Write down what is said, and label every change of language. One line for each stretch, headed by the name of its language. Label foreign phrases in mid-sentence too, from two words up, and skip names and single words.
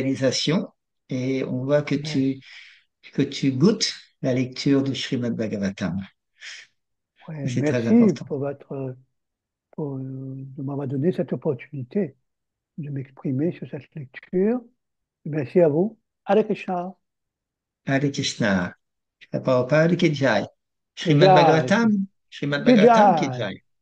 French: réalisations et on voit mais, que tu goûtes la lecture du Srimad Bhagavatam. Et ouais, c'est très merci important. de m'avoir donné cette opportunité de m'exprimer sur cette lecture. Merci à vous.
Sanskrit: हरे कृष्ण. हरे कृष्ण.
Hindi: प्रभुपाद की जय. Jai. श्रीमद् भागवतम् की Jai. Jai.